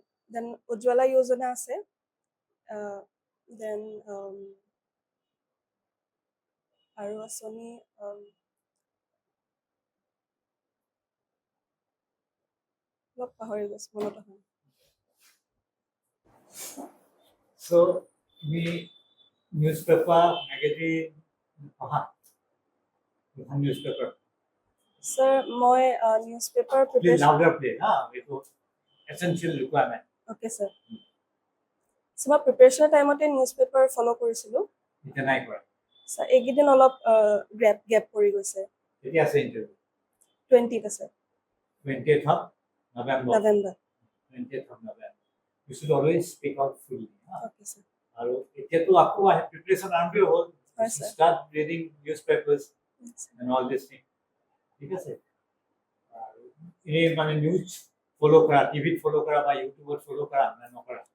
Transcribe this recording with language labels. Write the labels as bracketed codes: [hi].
[as] Then Ujjwala যোজনা আছে। Then আৰু আঁচনি অলপ পাহৰি গৈছোঁ, মনত অহা নাই। So, তুমি newspaper, magazine পঢ়া? News paper? ছাৰ, মই news paper [en] Please louder please. [as] এইটো essential requirement. Okay sir. চ' মই প্ৰিপেৰেশ্যনৰ টাইমতে নিউজ পেপাৰ ফ'ল' কৰিছিলোঁ। এতিয়া নাই কৰা? ছাৰ, এইকেইদিন অলপ গেপ পৰি গৈছে। কেতিয়া আছে ইণ্টাৰভিউ? 20ত আছে। [en] 20th of November. 20th of November. You should always speak out fully. [as] Okay sir. আৰু এতিয়াতো আকৌ প্ৰিপেৰেশ্যন আৰম্ভ হ'ল। হয় sir. [en] Start reading newspapers and all this thing. [as] ঠিক আছে? এই মানে নিউজ ফ'ল' কৰা, টিভিত ফ'ল' কৰা বা ইউটিউবত ফ'ল' কৰা নে নকৰা?